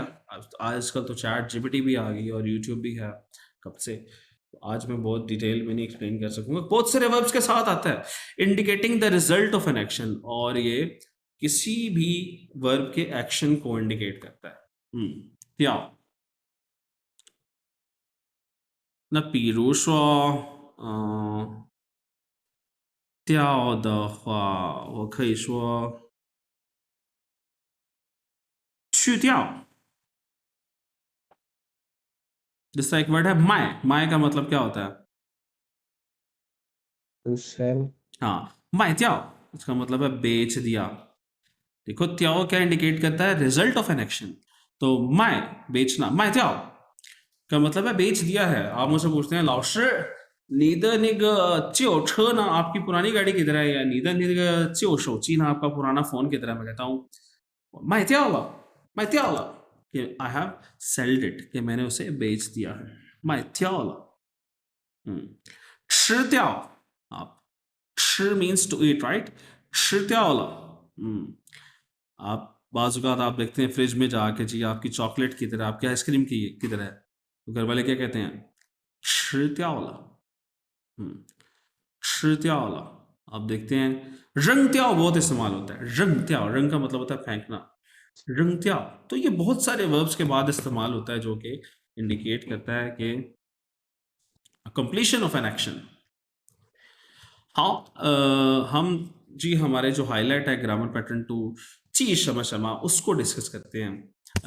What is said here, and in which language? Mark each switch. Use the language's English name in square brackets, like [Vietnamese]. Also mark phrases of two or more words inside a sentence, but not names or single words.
[Hindi] आजकल तो चैट जीपीटी भी आ गई और यूट्यूब भी है कब से, तो आज मैं बहुत डिटेल में नहीं एक्सप्लेन कर सकूंगा। बहुत सारे वर्ब्स के साथ आता है [English] indicating the result of an action, [Hindi] और ये किसी भी वर्ब के एक्शन को इंडिकेट करता है। त्याओ [Chinese] 那比如说，调的话，我可以说去掉。 [Hindi] जिसका एक वर्ड है माय, माय का मतलब क्या होता है? [English] To sell. [Hindi] हाँ, [Chinese] 卖掉, [Hindi] इसका मतलब है बेच दिया। देखो त्याओ क्या इंडिकेट करता है? [English] रिजल्ट ऑफ एन एक्शन। [Hindi] तो माय बेचना, [Chinese] 卖掉 [Hindi] का मतलब है बेच दिया है। आप मुझसे पूछते हैं [Chinese] 老师你的那个旧车呢 [Hindi] आपकी पुरानी गाड़ी किधर है, या [Chinese] 你的那个旧手机呢 [Hindi] आपका पुराना फोन किधर है, मैं कहता हूँ [Chinese] 卖掉了，卖掉了 [Hindi] कि [English] I have sold it, [Hindi] कि मैंने उसे बेच दिया है। [Chinese] 卖掉了。吃掉，आप 吃 [English] means to eat right, [Chinese] 吃掉了。 [Hindi] आप बाजुकात आप देखते हैं फ्रिज में जाके जी आपकी चॉकलेट किधर है, आपकी आइसक्रीम की किधर है, तो घर वाले क्या कहते हैं? [Chinese] 吃掉了。吃掉了। [Hindi] आप देखते हैं [Chinese] 扔掉 [Hindi] बहुत इस्तेमाल होता है। [Chinese] 扔掉, [Hindi] रंग का मतलब होता है फेंकना, [Chinese] 扔掉. [Hindi] तो ये बहुत सारे वर्ब्स के बाद इस्तेमाल होता है जो कि इंडिकेट करता है कि [English] completion of an action. [Hindi] हाँ, हम जी हमारे जो हाईलाइट है [English] grammar pattern [Hindi] 2 [Chinese] 既什么什么 [Hindi] उसको डिस्कस करते हैं।